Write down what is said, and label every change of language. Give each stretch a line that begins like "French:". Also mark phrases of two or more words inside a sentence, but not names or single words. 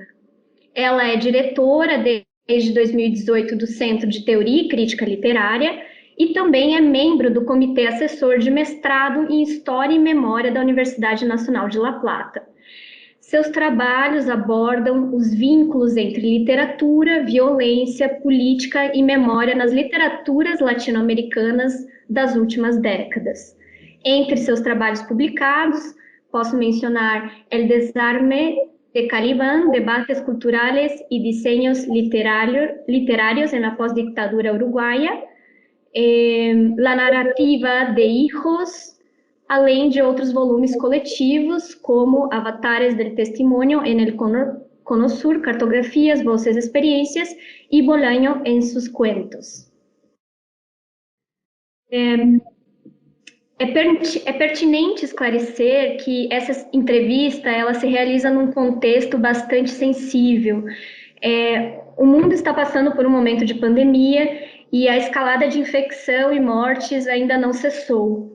Portuguese: Ela é diretora desde 2018 do Centro de Teoria e Crítica Literária e também é membro do Comitê Assessor de Mestrado em História e Memória da Universidade Nacional de La Plata. Seus trabalhos abordam os vínculos entre literatura, violência, política e memória nas literaturas latino-americanas das últimas décadas. Entre seus trabalhos publicados, posso mencionar El Desarme de Caliban, Debates Culturales y Diseños Literarios en la Postdictadura Uruguaya, La Narrativa de Hijos, além de outros volumes coletivos, como Avatares del Testimonio en el Cono Sur, Cartografias, Voces, Experiencias y Bolaño en sus Cuentos. É pertinente esclarecer que essa entrevista ela se realiza num contexto bastante sensível. O mundo está passando por um momento de pandemia e a escalada de infecção e mortes ainda não cessou.